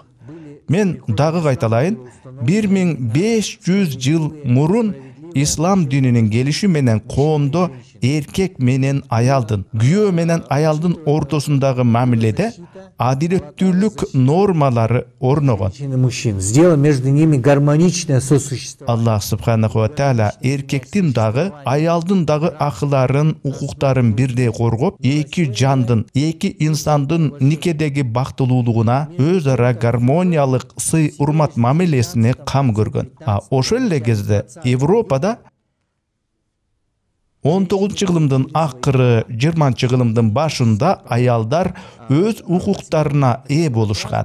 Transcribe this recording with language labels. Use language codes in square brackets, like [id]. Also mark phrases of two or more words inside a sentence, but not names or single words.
[ky] Мен дагы кайталайын, 1500 жыл мурун ислам дининин келиши менен коомдо эркек менен аялдын, күйөө менен аялдын ортосундагы мамиледе адилеттүүлүк нормалары орногон. [ru] Сделай между ними гармоничное сосуществование. [ar] الله سبحانه وتعالى [ky] эркектин дагы, аялдын дагы акыларын, укуктарын бирдей коргоп, эки жандын, эки инсандын никедеги бактылуулугуна, өз ара гармониялык сый урмат мамилесине кам көргөн. Ошол эле кезде Европада 19-кылымдын акыры, 20-кылымдын башында аялдар өз укуктарына ээ болушкан.